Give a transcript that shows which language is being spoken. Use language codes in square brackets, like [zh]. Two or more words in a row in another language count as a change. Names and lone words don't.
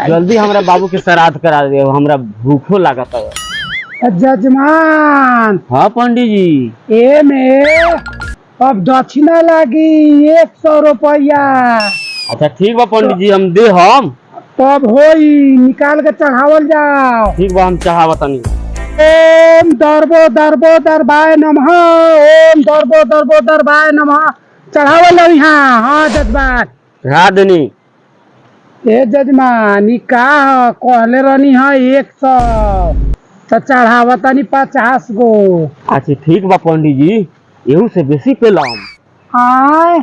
[bho] जल्दी हमरा बाबू के श्राद्ध करा दियो, हमरा भूखो लागत है। जजमान हाँ पंडित जी। ए में अब दक्षिणा लागी 100 रुपया अच्छा ठीक बा पंडित जी, हम दे हम। तब होई निकाल के चढ़ावल जाओ। ठीक बा, हम चढ़ावा तनी। [sa] ओम दरबो दरबो दरबाय नमः, ओम दरबो दरबो दरबाय नमः। [bho] चढ़ावल जाओ यहाँ। हाँ जजमान। चढ़ा देनी। ए जजमान ई का ह कहले रहनी है 100 तो चढ़ावा तनी 50 गो। अच्छा ठीक बा पंडित जी, यहू से बेसी पेलाम। आय